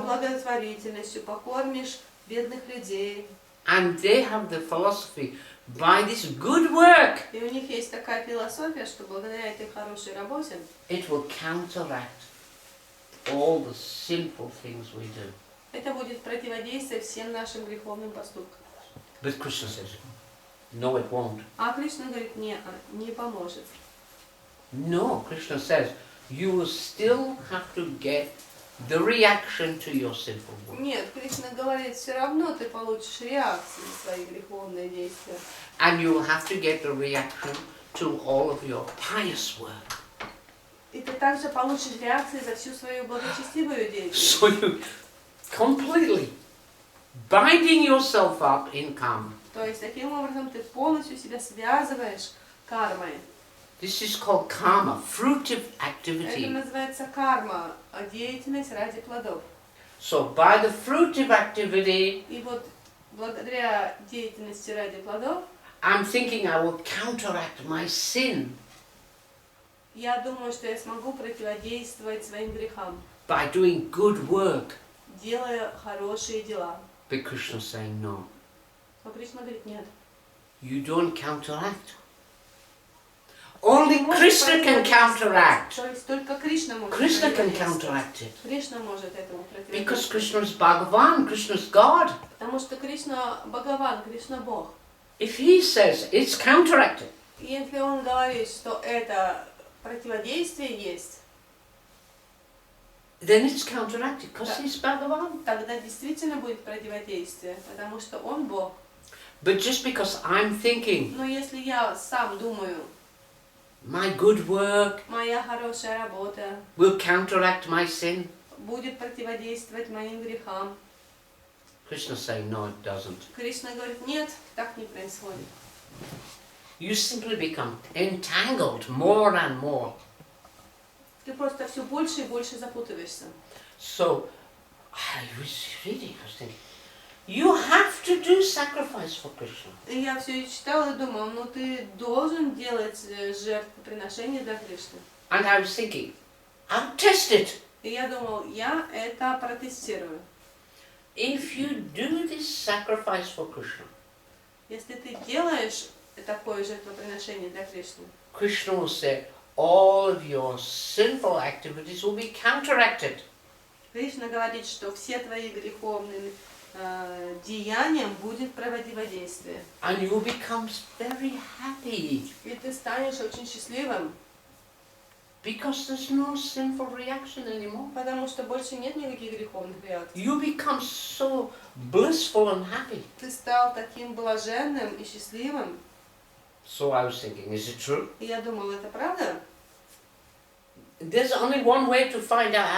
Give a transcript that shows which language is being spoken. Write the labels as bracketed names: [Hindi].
[Russian] благотворительностью, покормишь бедных людей. [English] And they have the philosophy, by this good work, [Russian] И у них есть такая философия, что благодаря этой хорошей работе [English] it will counteract all the sinful things we do. [Russian] это будет противодействие всем нашим греховным поступкам. [English] But Krishna says, no, it won't. [Russian] А Кришна говорит, не поможет. [English] No, Krishna says, you will still have to get the reaction to your sinful work. [Russian] Нет, Кришна говорит, все равно ты получишь реакцию на свои греховные действия. [English] And you will have to get the reaction to all of your pious work. [Russian] И ты также получишь реакции за всю свою благочестивую деятельность. [English] So you completely binding yourself up in karma. [Russian] То есть таким образом ты полностью себя связываешь кармой. [English] This is called karma, fruitive [Russian] Это [English] activity. [Russian] называется карма, деятельность ради плодов. [English] So by the fruitive activity, [Russian] И вот благодаря деятельности ради плодов, [English] I'm thinking I will counteract my sin [Russian] я думаю, что я смогу противодействовать своим грехам, [English] by doing good work. [Russian] делая хорошие дела. [English] But Krishna is saying no. [Russian] Но Кришна говорит, нет. [English] You don't counteract. Only [Russian] Ты можешь [English] Krishna can [Russian] противодействовать. [English] counteract. [Russian] То есть только Кришна может [English] Krishna can [Russian] противодействовать. [English] counteract it. [Russian] Кришна может этому [English] Because [Russian] противодействовать. [English] Krishna is Bhagavan, Krishna is God. [Russian] Потому что Кришна Бхагаван, Кришна Бог. [English] If he says it's counteracted, [Russian] И если он говорит, что это противодействие есть, [English] then it's counteracted because he's Bhagavan. [Russian] тогда действительно будет противодействие, потому что он Бог. [English] But just because I'm thinking [Russian] Но если я сам думаю, [English] my good work [Russian] моя хорошая работа [English] will counteract my sin, [Russian] будет противодействовать моим грехам, [English] Krishna saying, no, it doesn't. [Russian] Кришна говорит, нет, так не происходит. [English] You simply become entangled more and more. [Russian] Ты просто все больше и больше запутываешься. [English] So, I was thinking, you have to do sacrifice for Krishna. [Russian] И я все читала и думала, ну ты должен делать жертвоприношение для Кришны. [English] And I was thinking, I'll test it. [Russian] И я думал, я это протестирую. [English] If you do this sacrifice for Krishna, [Russian] Если ты делаешь такое жертвоприношение для Кришны, [English] Krishna will say, all of your sinful activities will be counteracted. [Russian] Кришна говорит, что все твои греховные деяниям будет противодействие. [English] And you will become very happy. [Russian] И ты станешь очень счастливым, [English] Because there's no sinful reaction anymore. [Russian] потому что больше нет никаких греховных реакций. [English] You become so blissful and happy. [Russian] Ты стал таким блаженным и счастливым. [English] So I was thinking, is it true? [Russian] И я думала, это правда? [English] There's only one way to find out.